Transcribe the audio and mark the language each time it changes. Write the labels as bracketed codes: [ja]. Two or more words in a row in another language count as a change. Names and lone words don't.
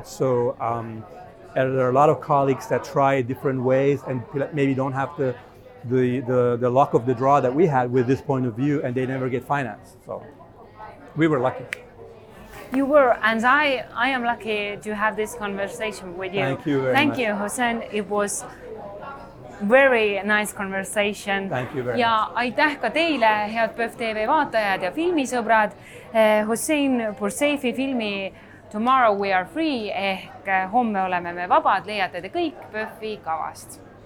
[en] So there are a lot of colleagues that try different ways and maybe don't have the luck of the draw that we had with this point of view, and they never get financed. So we were lucky. You were, and I am lucky to have this conversation with you. Thank you very much. Thank you, Hossein. It was very nice conversation. Thank you very ja much. [et] aitäh ka teile, head PÖFF TV vaatajad ja filmisõbrad. Hossein Pourseifi filmi Tomorrow We Are Free ehk homme oleme me vabad leiate te kõik PÖFFi kavast.